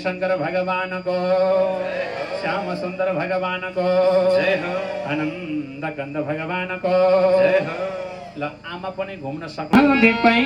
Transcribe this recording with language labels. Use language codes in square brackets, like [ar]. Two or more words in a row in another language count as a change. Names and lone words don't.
[hi] सुंदर भगवान को, श्याम सुंदर भगवान को, आनंद कंद भगवान को। [ne] ल आमा पनि घुम्न सक्नु दिपै